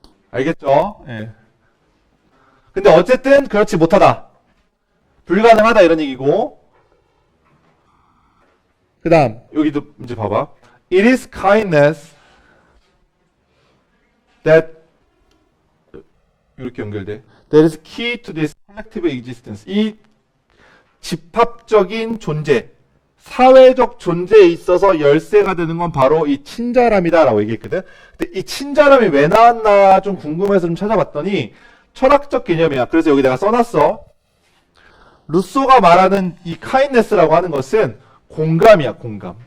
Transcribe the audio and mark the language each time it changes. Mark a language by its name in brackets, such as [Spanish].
[Korean] 알겠죠? 예. 근데 어쨌든 그렇지 못하다. 불가능하다 이런 얘기고. 그 다음 여기도 이제 봐봐. [English] It is kindness that [Korean] 이렇게 연결돼. [English] That is key to this collective existence. [Korean] 이 집합적인 존재, 사회적 존재에 있어서 열쇠가 되는 건 바로 이 친절함이다 라고 얘기했거든. 근데 이 친절함이 왜 나왔나 좀 궁금해서 좀 찾아봤더니 철학적 개념이야. 그래서 여기 내가 써놨어. 루소가 말하는 이 kindness라고 하는 것은 공감이야. 공감.